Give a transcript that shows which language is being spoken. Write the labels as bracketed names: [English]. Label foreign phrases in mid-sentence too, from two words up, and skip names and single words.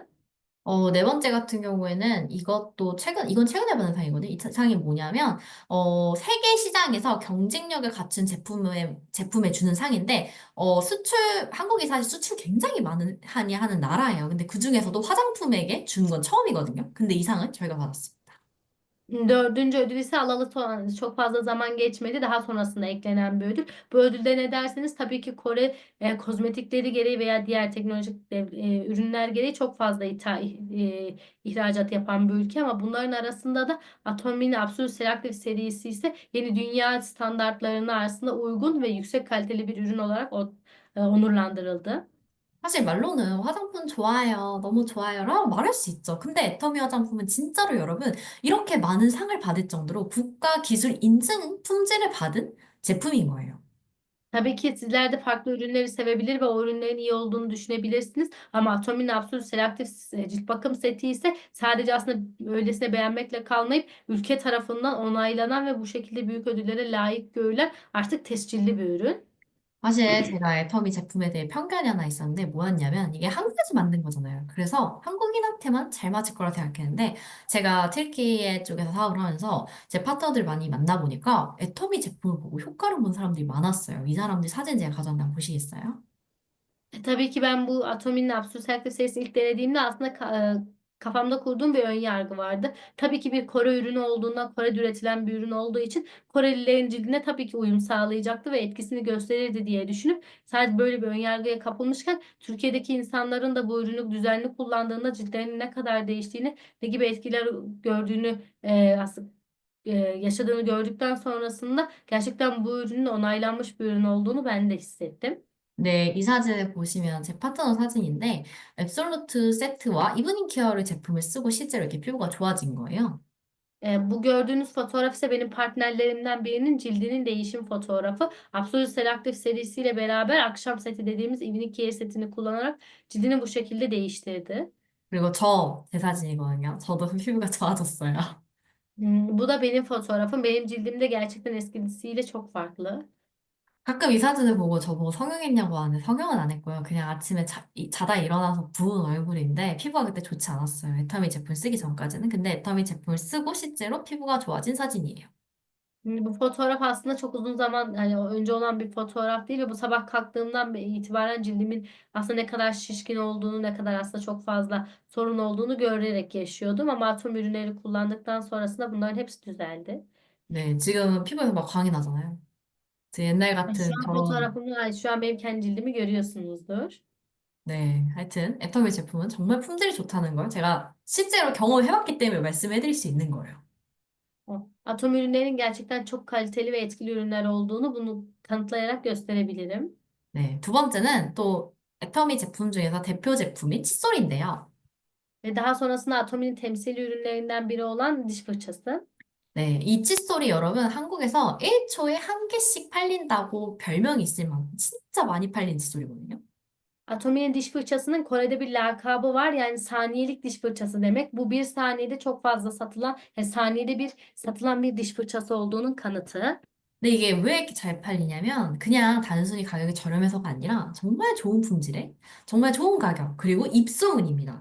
[Korean] 네 번째 같은 경우에는 이건 최근에 받은 상이거든요. 상이 뭐냐면, 세계 시장에서 경쟁력을 갖춘 제품에 주는 상인데, 한국이 사실 수출 굉장히 많이 하는 나라예요. 근데 그 중에서도 화장품에게 주는 건 처음이거든요. 근데 이 상은 저희가 받았어요. [Turkish] Dördüncü ödül ise alalı çok fazla zaman geçmedi. Daha sonrasında eklenen bir ödül. Bu ödülde ne derseniz tabii ki Kore kozmetikleri gereği veya diğer teknolojik ürünler gereği çok fazla ihracat yapan bir ülke ama bunların arasında da Atomin Absolute Selective serisi ise yeni dünya standartlarına aslında uygun ve yüksek kaliteli bir ürün olarak onurlandırıldı. [Korean] 사실 말로는 화장품 좋아해요, 너무 좋아요라고 말할 수 있죠. 근데 애터미 화장품은 진짜로 여러분, 이렇게 많은 상을 받을 정도로 국가 기술 인증 품질을 받은 제품인 거예요. [Turkish] Tabii ki sizler de farklı ürünleri sevebilir ve o ürünlerin iyi olduğunu düşünebilirsiniz. Ama Atomin Absolute Selective cilt bakım seti ise sadece aslında öylesine beğenmekle kalmayıp ülke tarafından onaylanan ve bu şekilde büyük ödüllere layık görülen artık tescilli bir ürün. [Korean] 사실 제가 애터미 제품에 대해 편견이 하나 있었는데 뭐였냐면 이게 한국에서 만든 거잖아요. 그래서 한국인한테만 잘 맞을 거라 생각했는데 제가 튀르키예 쪽에서 사업을 하면서 제 파트너들 많이 만나보니까 애터미 제품을 보고 효과를 본 사람들이 많았어요. 이 사람들 사진 제가 가져왔는데 한번 보시겠어요? [Turkish] Tabii ki ben bu Atomi'nin Absürt Selective serisini ilk denediğimde aslında kafamda kurduğum bir ön yargı vardı. Tabii ki bir Kore ürünü olduğundan, Kore'de üretilen bir ürün olduğu için Korelilerin cildine tabii ki uyum sağlayacaktı ve etkisini gösterirdi diye düşünüp sadece böyle bir ön yargıya kapılmışken Türkiye'deki insanların da bu ürünü düzenli kullandığında ciltlerinin ne kadar değiştiğini, ne gibi etkiler gördüğünü aslında yaşadığını gördükten sonrasında gerçekten bu ürünün onaylanmış bir ürün olduğunu ben de hissettim. [Korean] 네, 이 사진을 보시면 제 파트너 사진인데 앱솔루트 세트와 이브닝 케어를 제품을 쓰고 실제로 이렇게 피부가 좋아진 거예요. [Turkish] Bu gördüğünüz fotoğraf ise benim partnerlerimden birinin cildinin değişim fotoğrafı. Absolute Selective serisiyle beraber akşam seti dediğimiz [English] evening care [Turkish] setini kullanarak cildini bu şekilde değiştirdi. [Korean] 그리고 제 사진이거든요. 저도 피부가 좋아졌어요. [Turkish] Bu da benim fotoğrafım. Benim cildim de gerçekten eskisiyle çok farklı. [Korean] 가끔 이 사진을 보고 저보고 성형했냐고 하는데 성형은 안 했고요. 그냥 아침에 자다 일어나서 부은 얼굴인데 피부가 그때 좋지 않았어요. 애터미 제품 쓰기 전까지는. 근데 애터미 제품을 쓰고 실제로 피부가 좋아진 사진이에요. [Turkish] Bu fotoğraf aslında çok uzun zaman yani önce olan bir fotoğraf değil ve bu sabah kalktığımdan itibaren cildimin aslında ne kadar şişkin olduğunu, ne kadar aslında çok fazla sorun olduğunu görerek yaşıyordum. Ama atom ürünleri kullandıktan sonrasında bunların hepsi düzeldi. [Korean] 네, 지금은 피부에서 막 광이 나잖아요. 제 옛날 [Turkish] Şu [Korean] 같은 [Turkish] an [Korean] 저런, [Turkish] şu an benim kendi cildimi görüyorsunuzdur. [Korean] 네, 하여튼 애터미 제품은 정말 품질이 좋다는 걸 제가 실제로 경험해봤기 때문에 말씀해드릴 수 있는 거예요. [Turkish] Atom ürünlerin gerçekten çok kaliteli ve etkili ürünler olduğunu bunu kanıtlayarak gösterebilirim. [Korean] 네, 두 번째는 또 애터미 제품 중에서 대표 제품인 칫솔인데요. [Turkish] Ve daha sonrasında Atomi'nin temsili ürünlerinden biri olan diş fırçası. [Korean] 네, 이 칫솔이 여러분 한국에서 1초에 한 개씩 팔린다고 별명이 있을 만큼 진짜 많이 팔린 칫솔이거든요. [Turkish] Atomi'nin diş fırçasının Kore'de bir lakabı var. Yani saniyelik diş fırçası demek. Bu bir saniyede çok fazla satılan, yani saniyede bir satılan bir diş fırçası olduğunun kanıtı. [Korean] 근데 이게 왜 이렇게 잘 팔리냐면 그냥 단순히 가격이 저렴해서가 아니라 정말 좋은 품질에 정말 좋은 가격 그리고 입소문입니다.